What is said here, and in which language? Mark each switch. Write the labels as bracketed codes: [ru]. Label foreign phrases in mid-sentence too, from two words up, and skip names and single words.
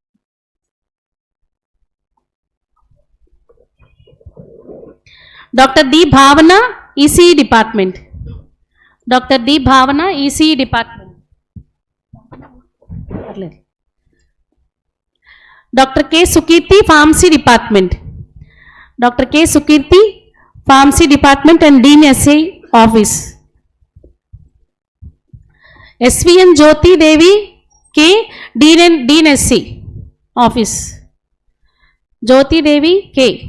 [en] Dr. D. Bhavana, ECE Department. Dr. D. Bhavana, ECE Department. Dr. K. Sukirti, Pharmacy Department. Dr. K. Sukirti, Pharmacy Department and Dean SA Office. SVN Jyoti Devi K. Dean SC Office. Jyoti Devi K.